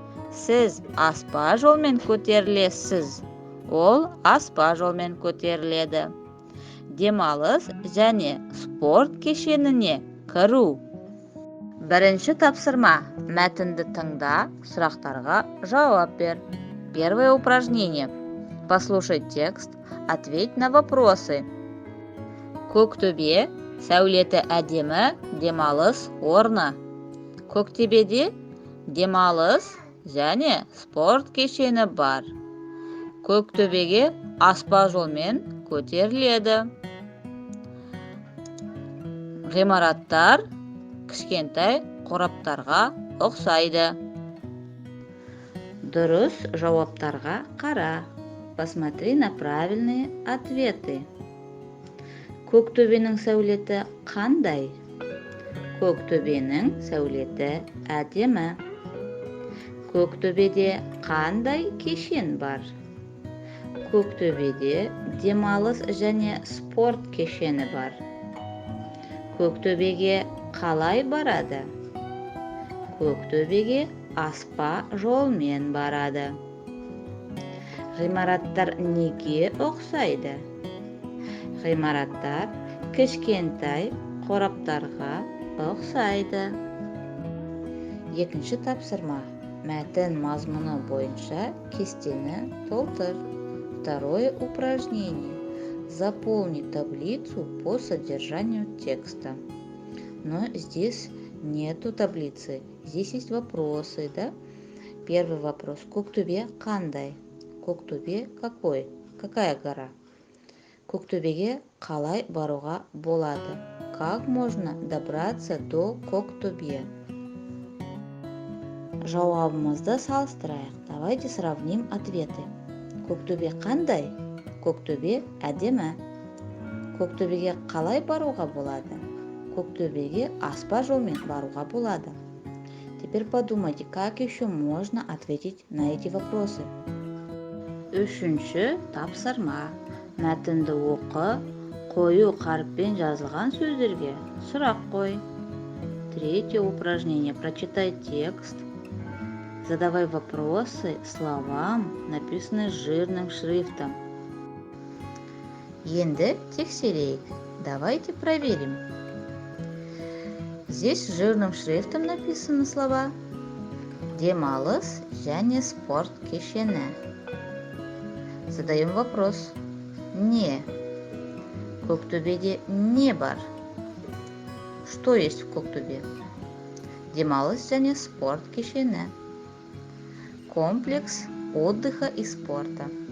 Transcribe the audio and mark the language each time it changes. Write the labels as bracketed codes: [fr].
[kk] Сіз аспа жолмен көтерілесіз. Ол аспа жолмен көтеріледі. Демалыс және спорт кешеніне кіру. Бірінші тапсырма. Мәтінді тыңда, сұрақтарға жауап бер. [ru] Первое упражнение. Послушай текст, ответь на вопросы. [kk] Көктөбе сәулеті әдемі демалыс орны. Көктөбеде демалыс және спорт кешені бар. Көктөбеге аспа жолмен көтеріледі. Ғимараттар кішкентай қораптарға ұқсайды. Дұрыс жауаптарға қара. [ru] Посмотри на правильные ответы. [kk] Көктөбенің сәулеті қандай? Көктөбенің сәулеті әдемі. Көктөбеде қандай кешен бар? Көктөбеде демалыс және спорт кешені бар. Көктөбеге қалай барады? Көктөбеге аспа жолмен барады. Ғимараттар неге ұқсайды? Ғимараттар кішкентай қораптарға ұқсайды. Екінші тапсырма. Мәтін мазмұны бойынша кестені толтыр. [ru] Второе упражнение. Заполни таблицу по содержанию текста. Но здесь нету таблицы. Здесь есть вопросы, да? Первый вопрос. Көктөбе қандай? Көктөбе какой? Какая гора? [kk] Көктөбеге қалай баруға болады? [ru] Как можно добраться до Көктөбе? [kk] Жауабымызды салыстырайық. [ru] Давайте сравним ответы. [kk] Көктөбе қандай? Көктөбе әдемі. Көктөбеге қалай баруға болады? Көктөбеге аспа жолмен баруға болады. [ru] Теперь подумайте, как еще можно ответить на эти вопросы. [kk] Үшінші тапсырма. Мәтінді оқы, қою қаріппен жазылған сөздерге сұрақ қой. [ru] Третье упражнение. Прочитай текст. Задавай вопросы словам, написанным жирным шрифтом. Енді тексерейік. Давайте проверим. Здесь жирным шрифтом написаны слова демалыс және спорт кешені. [kk] Задаем вопрос. Не. Көктөбеде не бар? [ru] Что есть в Көктөбе? [kk] Демалыс және спорт кешені. [ru] Комплекс отдыха и спорта.